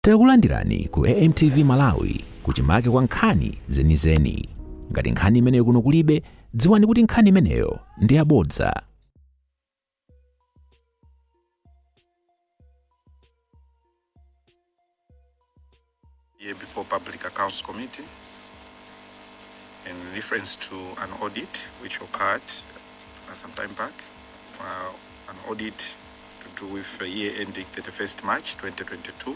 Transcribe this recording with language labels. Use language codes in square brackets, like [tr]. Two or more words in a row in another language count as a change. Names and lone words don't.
[ny] Takulandirani ku AMTV Malawi kuchimake kwa nkhani zenizeni. Ngati nkhani imeneyo kuno kulibe, dziwani kuti nkhani imeneyo ndi yabodza. [en] Here before Public Accounts Committee in reference to an audit which occurred some time back, an audit to do with the year ending 31st March 2022.